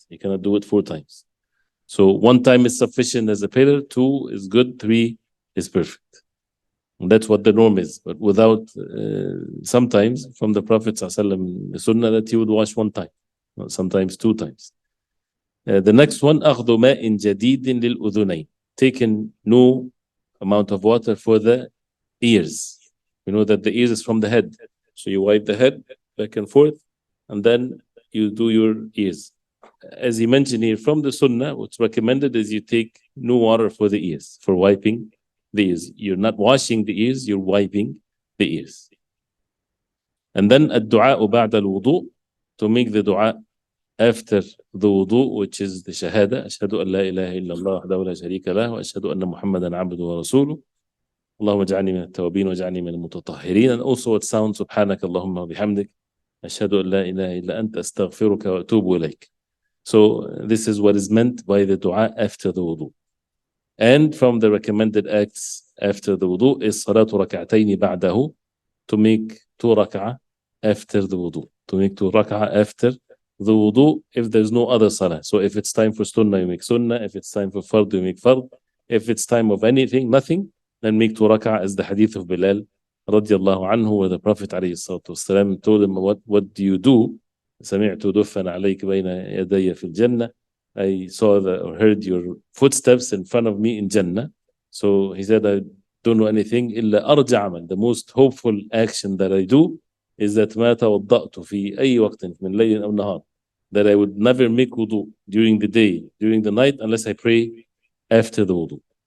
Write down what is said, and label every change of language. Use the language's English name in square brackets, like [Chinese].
[English] You cannot do it 4 times. So 1 time is sufficient as a pillar, 2 is good, 3 is perfect. And that's what the norm is. But without, sometimes from the Prophet ﷺ, the sunnah that he would wash one time, sometimes two times. The next one, [Arabic] أخذ ماء جديد للأذنين. [English] Taking new amount of water for the ears. You know that the ears is from the head. So you wipe the head back and forth, and then you do your ears. As he mentioned here, from the sunnah, what's recommended is you take new water for the ears, for wiping the ears. You're not washing the ears, you're wiping the ears. And then [Arabic] الدعاء بعد الوضوء, [English] to make the dua after the wudu, which is the shahada, [Arabic] أشهد أن لا إله إلا الله وحده لا شريك له وأشهد أن محمدا عبده ورسوله اللهم اجعلني من التوابين واجعلني من المتطهرين. [English] And also it sounds [Arabic] سبحانك اللهم وبحمدك أشهد أن لا إله إلا أنت أستغفرك وأتوب إليك. [English] So this is what is meant by the dua after the wudu. And from the recommended acts after the wudu is [Arabic] صلاة ركعتين بعده, [English] to make 2 rak'ah after the wudu. To make 2 rak'ah after the wudu if there's no other salah. So if it's time for sunnah, you make sunnah. If it's time for fard, you make fard. If it's time of anything, nothing, then make 2 rak'ah, as the hadith of Bilal radiallahu anhu, where the Prophet alayhi salatu wasalam told him, what do you do? [Arabic] سمعت دفا عليك بين يدي في الجنة. [English] I saw or heard your footsteps in front of me in Jannah. So he said, I don't know anything [Arabic] إلا أرجع عمل. [English] The most hopeful action that I do is that [Arabic] ما توضأت في أي وقت من ليل أو نهار, [English] that I would never make wudu during the day, during the night, unless I pray after the wudu.